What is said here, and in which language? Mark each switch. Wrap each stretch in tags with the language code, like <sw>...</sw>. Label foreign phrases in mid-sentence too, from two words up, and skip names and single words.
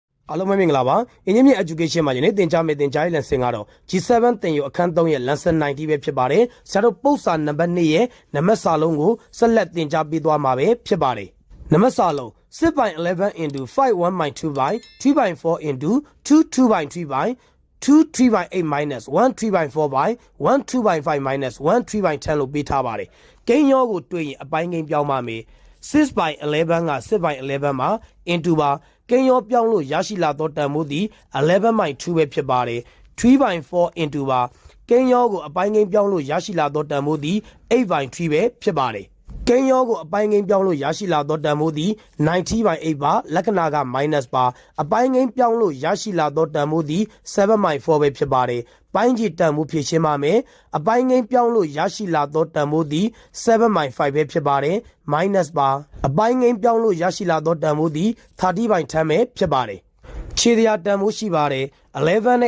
<my>အားလုံးပဲမင်္ဂလာပါအင်းကြီးမြင့် education မှာယနေ့သင်ကြားမယ့်သင်ကြားရေး lesson ကတော့ G7 သင်ယူအခန်း3ရဲ့ Lesson-19 ပဲဖြစ်ပါတယ်ဆရာတို့ပုဒ်စာနံပါတ်2ရဲ့နံပါတ် စာလုံးကိုဆက်လက်သင်ကြားပေးသွားမှာပဲဖြစ်ပါတယ်နံပါတ်စာလုံး</my> <en>6 by 11 into 5 1 by 2 by 3 by 4 into 2 2 by 3 by 2 3 by 8 minus 1 3 by 4 by 1 2 by 5 minus 1 3 by 10</en> <my>လို့ပေးထားပါတယ်ကိန်းရောကိုတွေ့ရင်အပိုင်းကိန်းပြောင်းပါမယ်6 by 11က6 by 11မှာ into ပါကိန်းရောပြောင်းလို့ရရှိလာသောတန်ဖိုးသည်11 by 2ပဲဖြစ်ပါတယ်3 by 4 into ပါကိန်းရောကိုအပိုင်း ကိန်းပြောင်းလို့ရရှိလာသောတန်ဖိုးသည်8 by 3ပဲဖြစ်ပါတယ်ကိန်းရောကိုအပိုင်းကိန်းပြောင်းလို့ရရှိလာသောတန်ဖိုးသည်90 by 8ပါလက္ခဏာက minus ပါအပိုင်းကိန်းပြောင်းလို့ရရှိလာသောတန်ဖိုးသည်7 by 4ပဲဖြစ်ပါတယ်ပိုင်းခြေတန်ဖိုးဖြည့်ရှင်းပါမယ်အပိုင်းကိန်းပြောင်းလို့ရရှိလာသောတန်ဖိုးသည်7 by 5ပဲဖြစ်ပါတယ် minus ပါအပိုင်းကိန်းပြောင်းလို့ရရှိလာသောတန်ဖိုးသည်30 by 10ပဲဖြစ်ပါတယ်ခြေတရားတန်ဖိုးရှိပါတယ်11</my>